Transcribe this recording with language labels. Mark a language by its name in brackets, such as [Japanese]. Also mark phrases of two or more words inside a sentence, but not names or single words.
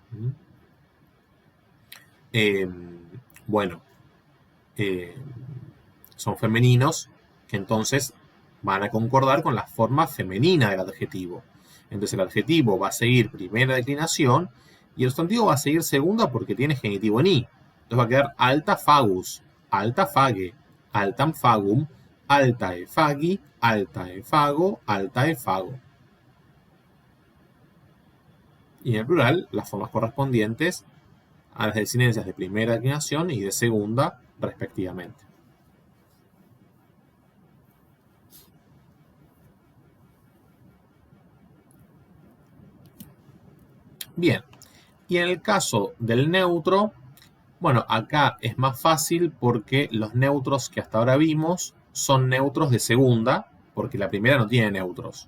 [Spanish] Son femeninos que entonces van a concordar con la forma femenina del adjetivo. Entonces el adjetivo va a seguir primera declinación y el sustantivo va a seguir segunda porque tiene genitivo en I. Entonces va a quedar [Latin] alta fagus, alta fage, altam fagum, altae fagi, altae fago, altae fago. [Spanish] Y en el plural, las formas correspondientes a las desinencias de primera declinación y de segunda, respectivamente. Bien, y en el caso del neutro, bueno, acá es más fácil porque los neutros que hasta ahora vimos son neutros de segunda, porque la primera no tiene neutros.